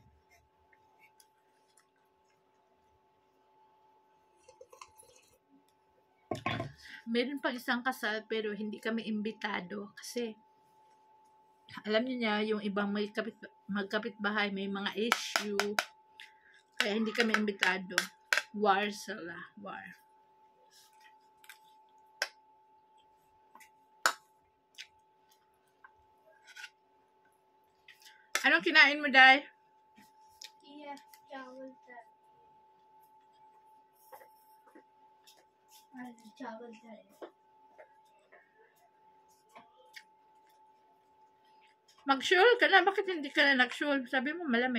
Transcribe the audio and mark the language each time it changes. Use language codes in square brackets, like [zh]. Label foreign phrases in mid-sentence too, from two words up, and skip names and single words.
[tl] Meron pang isang kasal pero hindi kami imbitado kasi alam niyo yung ibang magkapitbahay may mga issue kaya hindi kami imbitado. War sila. War. Anong kinain mo, Day? [hi] ये चावल था चावल था [tl] Mag-shawl ka na. Bakit hindi ka na nag-shawl? Sabi mo malamig.